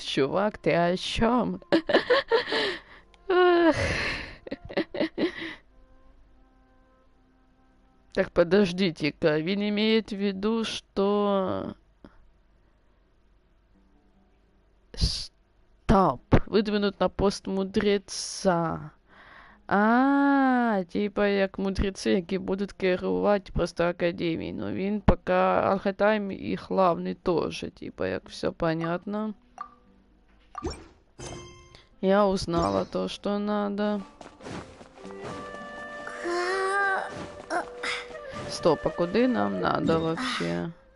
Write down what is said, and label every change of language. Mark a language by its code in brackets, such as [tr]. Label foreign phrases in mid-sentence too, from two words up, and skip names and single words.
[ru] Чувак, ты о чем? Так, подождите-ка. Вин имеет в виду, что... Стоп. Выдвинут на пост мудреца. [uk] А, типа як мудреці, які будуть керувати просто академією. [ru] Но він пока Аль-Хаттайм і главный тоже, типа як все понятно. Я узнала то, что надо. Стоп, а куди нам надо вообще?